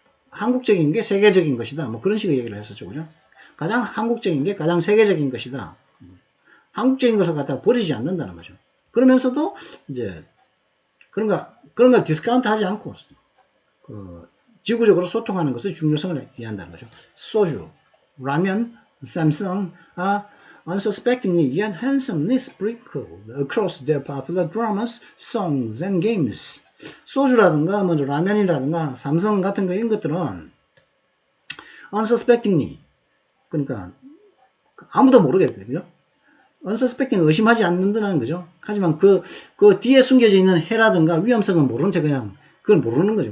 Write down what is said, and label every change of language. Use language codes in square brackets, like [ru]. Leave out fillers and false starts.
[ko] 한국적인 게 세계적인 것이다. 그런 식의 얘기를 했었죠. 그죠? 가장 한국적인 게 가장 세계적인 것이다. 한국적인 것을 갖다가 버리지 않는다는 거죠. 그러면서도 이제 그런 걸 디스카운트 하지 않고 지구적으로 소통하는 것의 중요성을 이해한다는 거죠. [en] 소주, 라면, 삼성 are unsuspectingly yet handsomely sprinkled across their popular dramas, songs, and games. [ko] 소주라든가 라면이라든가 삼성 같은 거 이런 것들은 unsuspectingly 그러니까 아무도 모르겠고요. 그죠? unsuspecting 의심하지 않는다는 거죠. 하지만 그 뒤에 숨겨져 있는 해라든가 위험성은 모르는 채 그냥 그걸 모르는 거죠.